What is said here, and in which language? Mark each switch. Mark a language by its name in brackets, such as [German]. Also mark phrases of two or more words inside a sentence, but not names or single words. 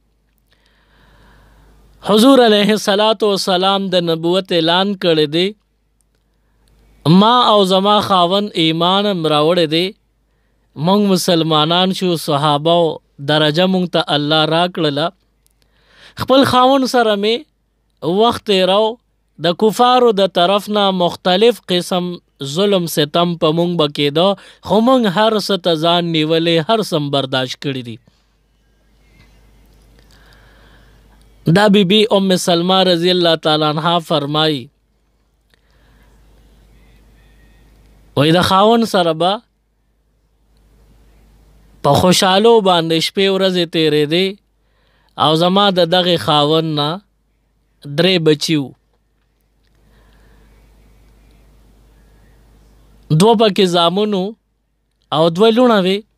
[Pashto] حضور [Arabic] علیہ السلام [Pashto] د نبوت اعلان کړی دی، ما او زما خاوند ایمان هم راوړی دی، مونږ مسلمانان شو، صحابه درجه مونږ ته الله راکړله، خپل خاوند سره مې وخت تېراو، د کفارو د طرف نه مختلف قسم ظلم ستم په مونږ به کېده، خو مونږ هر څه ته ځان نیولی، هر څه برداشت کړي دي۔ دا بی بی ام سلمہ [Arabic] رضی اللہ تعالی عنہ [Pashto] فرمائی وی د خاوند سره به په خوشحالو باندې شپې ورځې تېرېدې، او زما د دغې خاوند نه 3 بچي وو، دو پکې زامنو او دوه لوڼه وې.